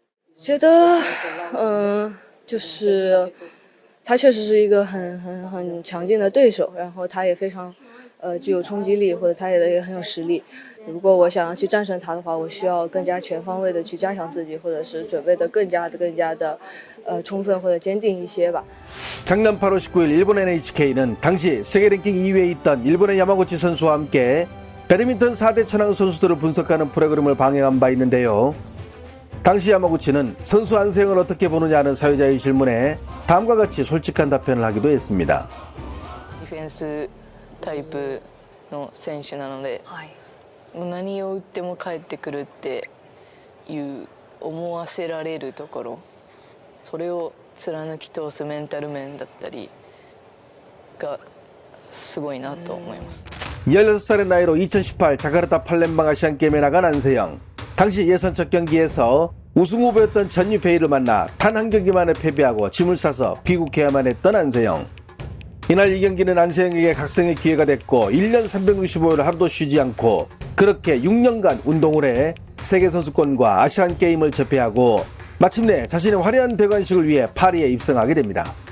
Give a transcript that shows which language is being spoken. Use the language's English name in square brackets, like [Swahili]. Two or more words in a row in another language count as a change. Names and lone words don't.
[Chinese] 觉得，就是他确实是一个很强劲的对手，然后他也非常具有冲击力，或者他也很有实力。如果我想要去战胜他的话，我需要更加全方位的去加强自己，或者是准备的更加的充分或者坚定一些吧。 [Korean] 작년 8월 19일 일본 NHK는 당시 세계 랭킹 2위에 있던 일본의 야마구치 선수와 함께 배드민턴 4대 천왕 선수들을 분석하는 프로그램을 방영한 바 있는데요. 당시 야마구치는 선수 안세영을 어떻게 보느냐는 사회자의 질문에 다음과 같이 솔직한 답변을 하기도 했습니다. [Japanese] ディフェンスタイプの選手なので、もう何を打っても返ってくるっていう思わせられるところ、それを貫き通すメンタル面だったりがすごいなと思います。 [Korean] 16살의 나이로 2018 자카르타 팔렘방 아시안게임에 나간 안세영. 당시 예선 첫 경기에서 우승 후보였던 전이페이를 만나 단 한 경기만에 패배하고 짐을 싸서 귀국해야만 했던 안세영. 이날 이 경기는 안세영에게 각성의 기회가 됐고 1년 365일 하루도 쉬지 않고 그렇게 6년간 운동을 해 세계선수권과 아시안게임을 제패하고 마침내 자신의 화려한 대관식을 위해 파리에 입성하게 됩니다.